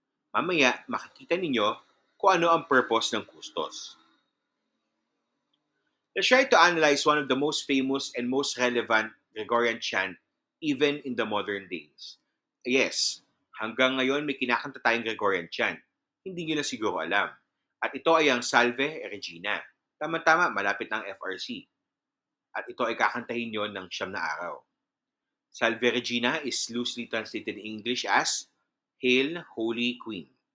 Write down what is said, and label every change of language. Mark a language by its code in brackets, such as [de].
[tl] Mamaya, makikita ninyo kung ano ang purpose ng kustos. [en] Let's try to analyze one of the most famous and most relevant Gregorian chant even in the modern days. Yes, [tl] hanggang ngayon may kinakanta tayong Gregorian chant. Hindi nyo na siguro alam. At ito ay ang Salve Regina. Tama-tama, malapit ng FRC. At ito ay kakantahin nyo ng 9 na araw. [en] Salve Regina is loosely translated in English as Hail, Holy Queen.